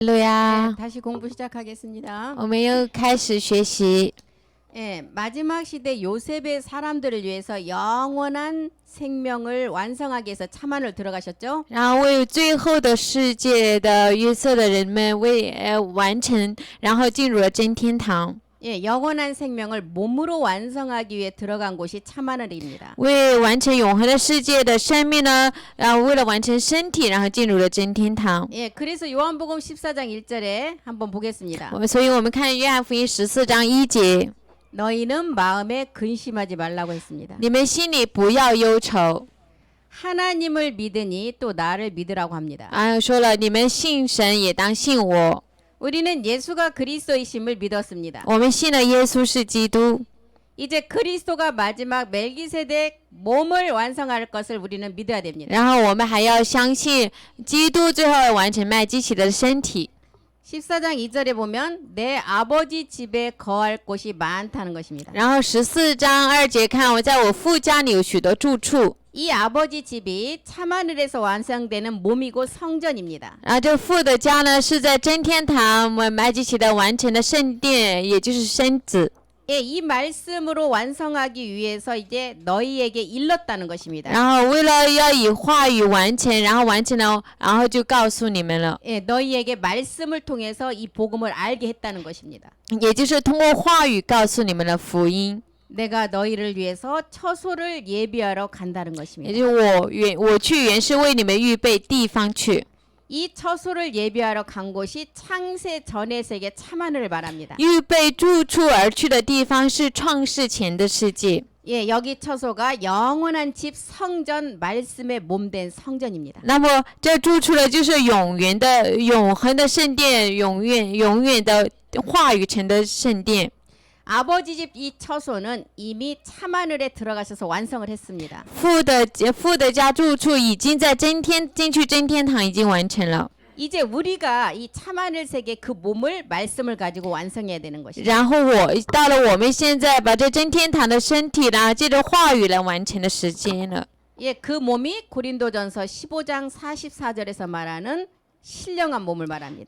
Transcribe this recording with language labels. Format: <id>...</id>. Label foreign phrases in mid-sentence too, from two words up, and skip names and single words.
<ko>할렐루야， 다시 공부 시작하겠습니다.</ko> <zh>我们又开始学习。</zh> <ko>예, 마지막 시대 요셉의 사람들을 위해서 영원한 생명을 완성하기 위해서 참안을 들어가셨죠?</ko> <zh>然后为最后的世界的约瑟的人们完成，然后进入了真天堂。</zh> <ko>예, 영원한 생명을 몸으로 완성하기 위해 들어간 곳이 참하늘입니다.</ko> <zh>为完成永恒的世界的生命呢，然后为了完成身体，然后进入了真天堂。</zh> <ko>예, 그래서 요한복음 14장 1절에 한번 보겠습니다.</ko> <zh>所以我们看约翰福音14章1节，</zh> <ko>너희는 마음에 근심하지 말라고 했습니다.</ko> <zh>你们心里不要忧愁。</zh> <ko>하나님을 믿으니 또 나를 믿으라고 합니다.</ko> <zh>说了，你们信神也当信我。</zh> <ko>우리는 예수가 그리스도이심을 믿었습니다.</ko> <zh>我们信了耶稣是基督。</zh> <ko>이제 그리스도가 마지막 멜기세덱 몸을 완성할 것을 우리는 믿어야 됩니다.</ko> <zh>然后我们还要相信基督最后要完成麦基洗德的身体。</zh> <ko>14장 2절에 보면 내 아버지 집에 거할 곳이 많다는 것입니다.</ko> <zh>然后14章2节看，我在我父家里有许多住处。</zh> <ko>이 아버지 집이 참하늘에서 완성되는 몸이고 성전입니다.</ko> <zh>然后这父的家呢，是在真天堂麦基洗德完成的圣殿，也就是身子。</zh> <ko>예, 이 말씀으로 완성하기 위해서 이제 너희에게 일렀다는 것입니다.</ko> <zh>然后为了要以话语完成，然后完成了，然后就告诉你们了，</zh> <ko>예, 너희에게 말씀을 통해서 이 복음을 알게 했다는 것입니다.</ko> <zh>也就是通过话语告诉你们的福音。</zh> <ko>내가 너희를 위해서 처소를 예비하러 간다는</ko> <zh>也</zh> <ko>것입니다.</ko> <zh>就是我去原是为你们预备地方去。</zh> <ko>이 처소를 예비하러 간 곳이 창세 전의 세계 참하늘을 말합니다.</ko> <zh>预备住处而去的地方是创世前的世界。</zh> <ko>예, 여기 처소가 영원한 집 성전 말씀의 몸된 성전입니다.</ko> <zh>那么这住处呢，就是永恒的圣殿，永远的话语成的圣殿。</zh> <ko>아버지 집 이 처소는 이미 참하늘에 들어가셔서 완성을 했습니다.</ko> <zh>父的家住处已经在进去真天堂已经完成了。</zh> <ko>이제 우리가 이 참하늘 세계 그 몸을 말씀을 가지고 완성해야 되는 것이죠.</ko> <zh>然后到了我们现在把这真天堂的身体呢，借着话语来完成的时间了。</zh> <ko>예, 그 몸이 고린도전서 15장 44절에서 말하는 신령한 몸을 말합니다.</ko>